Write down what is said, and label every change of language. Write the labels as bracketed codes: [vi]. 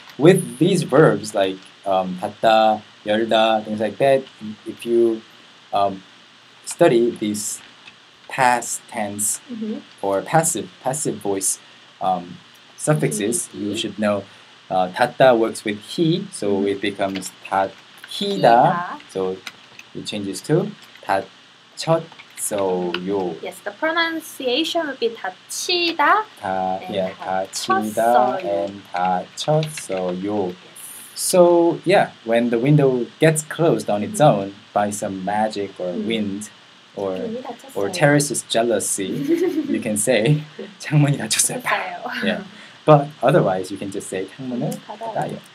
[en] With these verbs like 닫다, 열다, things like that, if you study these past tense or passive voice suffixes, you should know 닫다 works with he, so it becomes 닫히다. So it changes to 닫혔어요. Yes, the pronunciation would be 닫히다. 닫히다 and 닫혔어요. So yeah, when the window gets closed on its own by some magic or wind or terrorist jealousy, you can say [ko] 창문이 닫혔어요. [en] Yeah. But otherwise, you can just say [ko] 창문을 닫아요.